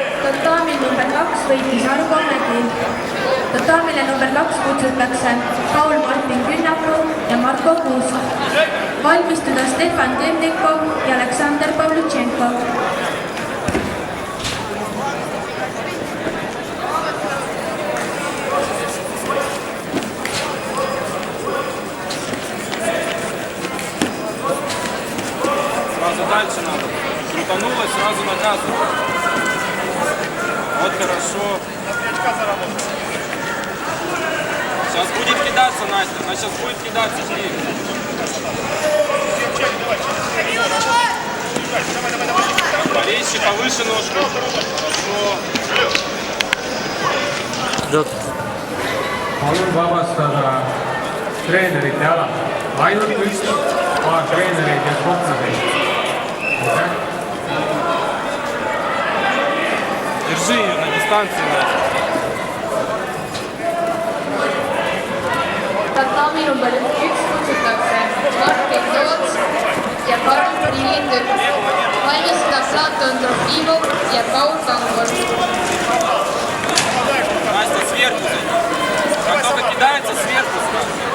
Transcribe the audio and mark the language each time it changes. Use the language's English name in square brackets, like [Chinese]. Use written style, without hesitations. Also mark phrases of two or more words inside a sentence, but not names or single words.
[Estonian] Tataamil number 2 võitis Argo Mägi. Tataamile number 2 kutsutakse Paul-Martin Künnapuu ja Marko Kuusk. Valmistuda Stefan Temnikov ja Aleksandr Pavlutšenkov. [Russian] Сразу дальше надо. Крутанулась, сразу наказывать. Вот хорошо. Сейчас будет кидаться, Настя. Она сейчас будет кидаться. Жди. Резче, повыше ножку. Хорошо. [Estonian] Palun vabastada treenerite ala. Ainult üks paar treenereid ja kohtaseid. [Russian] Держи ее на дистанции. [Estonian] Tataami number 1 kutsutakse Martin Toots ja Karl Prilindur. Valmistuda Platon Trofimov ja Paul Kangor. [Russian] Настя, сверху зайди. Как только кидается, сверху ставь.